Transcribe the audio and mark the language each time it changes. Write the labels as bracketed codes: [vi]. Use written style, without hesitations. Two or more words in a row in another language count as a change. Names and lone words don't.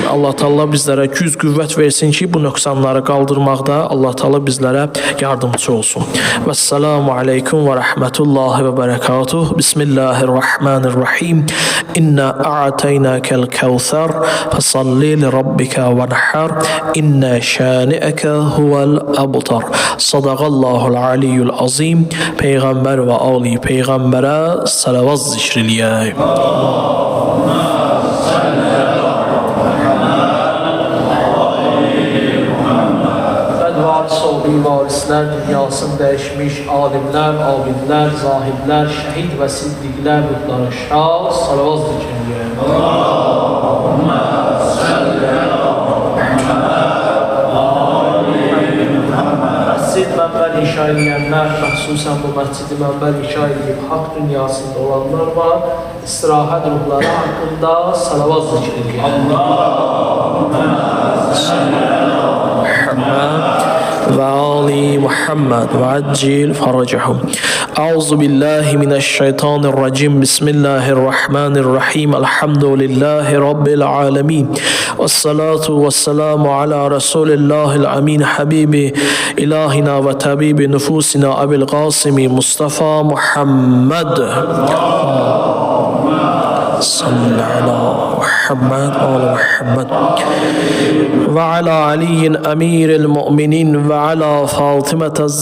[az] Allah Taala bizlərə güc, qüvvət versin ki bu nöqsanları qaldırmaqda Allah Taala bizlərə yardımcı olsun. [ar] والسلام عليكم ورحمة الله وبركاته. بسم الله الرحمن الرحيم. إنا أعطيناك الكوثر فصل لربك وانحر. إن شانئك هو الأبتر. صدق الله العلي العظيم. [az] Peyğəmbər və ali peyğəmbərə salavat zikriliyək. Varis olduğu varislər dünyasını dəyişmiş alimlər, abidlər, zahidlər, şəhid və siddiqlər ruhları şad salavat zikriliyək. [ar] اللهم صل على [az] Məscid mənbər inşa edənlər, məxsusən bu məscidi mənbər inşa edib haqq dünyasında olanlar var. İstirahət ruhları haqqında salavat zikr edin. [ar] اللهم صل على محمد وآل محمد وعجل فرجهم. أعوذ بالله من الشيطان الرجيم. بسم الله الرحمن الرحيم. الحمد لله رب العالمين. والصلاة والسلام على رسول الله الأمين حبيب إلهنا وطبيب نفوسنا أبي القاسم المصطفى محمد. صل على محمد وعلى محمد وعلى علي أمير المؤمنين وعلى فاطمة الز